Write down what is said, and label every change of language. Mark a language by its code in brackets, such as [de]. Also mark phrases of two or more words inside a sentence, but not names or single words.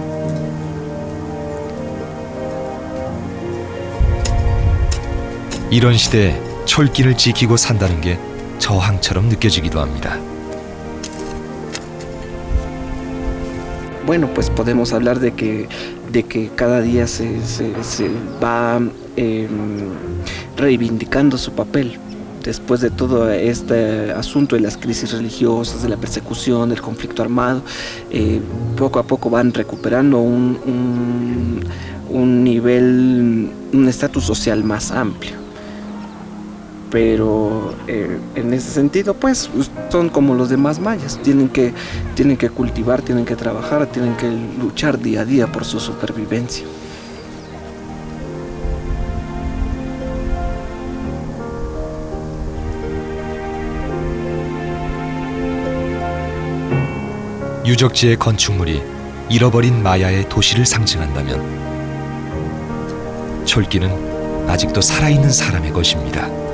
[ko] 이런 시대에 촐길을 지키고 산다는 게 저항처럼 느껴지기도 합니다. [es] Bueno, pues podemos hablar de que cada día se va reivindicando su papel. Después de todo este asunto de las crisis religiosas, de la persecución, del conflicto armado, poco a poco van recuperando un nivel, un estatus social más amplio. Pero en ese sentido, pues, son como los demás mayas, tienen que cultivar, tienen que trabajar, tienen que luchar día a día por su supervivencia. [ko] 유적지의 건축물이 잃어버린 마야의 도시를 상징한다면 촐길은 아직도 살아있는 사람의 것입니다.